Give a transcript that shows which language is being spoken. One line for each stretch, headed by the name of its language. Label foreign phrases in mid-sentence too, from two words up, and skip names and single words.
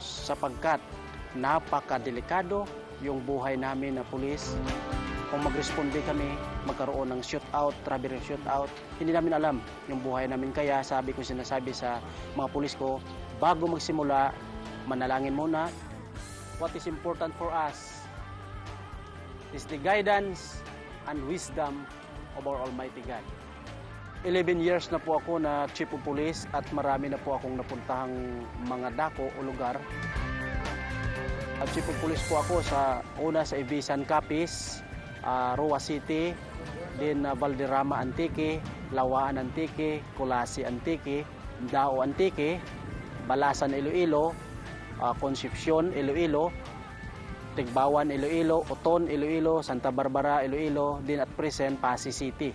Filipino: Sapagkat napakadelikado yung buhay namin na pulis. Kung mag-responde kami, magkaroon ng shootout,
English: robbery shootout,
Filipino: hindi namin alam yung buhay namin. Kaya sinasabi sa mga pulis ko, bago magsimula, manalangin muna.
English: What is important for us is the guidance and wisdom of our Almighty God.
Filipino: 11 years na po ako na
English: Chief of Police
Filipino: at marami na po akong napuntahang mga dako o lugar. At
English: Chief of Police
Filipino: po ako sa Ibisan Capiz, Roa City, din Valderrama Antique, Lawaan Antique, Kulasi Antique, Dao Antique, Balasan Iloilo, Concepcion Iloilo, Tigbawan Iloilo, Oton Iloilo, Santa Barbara Iloilo, din
English: at present
Filipino: Pasig City.